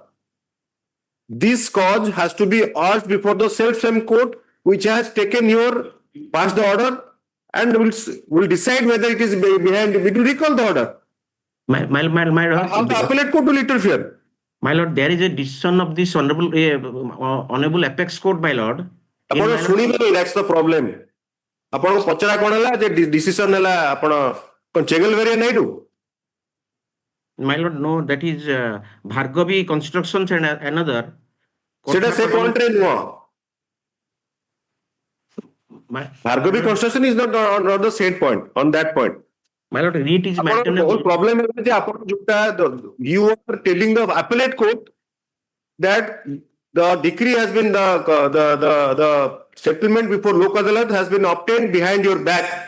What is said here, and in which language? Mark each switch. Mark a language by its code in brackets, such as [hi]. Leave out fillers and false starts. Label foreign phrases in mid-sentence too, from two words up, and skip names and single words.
[en] This cause has to be urged before the same court which has passed the order and will decide whether it is behind. It will recall the order. My lord. How the appellate court will interfere? My lord, there is a decision of this honorable apex court, my lord. [or] ଆପଣ ଶୁଣିବେନି, [en] that's the problem. [or] ଆପଣଙ୍କୁ ପଚରା କଣ ହେଲା ଯେ decision ହେଲା ଆପଣ କଣ ଚେଗଲ ଭେରିଆ ନାଇଡୁ? [en] My lord, no, that is Bhargavi Constructions and another. [or] ସେଟା ସେ point ରେ ନୁହଁ. [en] Bhargavi Construction is not the same point, on that point. My lord, it is maintainable. The problem is that you are telling the appellate court that the decree has been the settlement before Lok Adalat has been obtained behind your back.